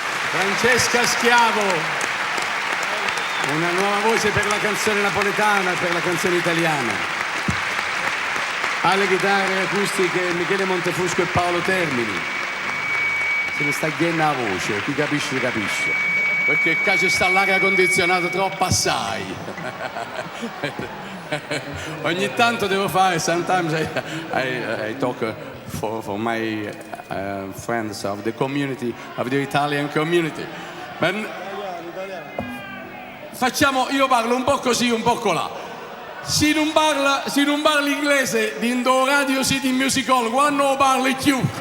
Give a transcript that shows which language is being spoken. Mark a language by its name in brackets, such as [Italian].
[Italian] Francesca Schiavo, una nuova voce per la canzone napoletana, per la canzone italiana. Alle chitarre acustiche Michele Montefusco e Paolo Termini. Se ne sta chiedendo la voce, chi capisce capisce, perché qua ci sta l'aria condizionata troppo assai. Ogni tanto devo fare, [English] sometimes I talk for my friends of the community, of the Italian community. [Italian] Facciamo, io parlo un po' così, un po' colà. Se non parla inglese in Radio City Music Hall, quando parli più?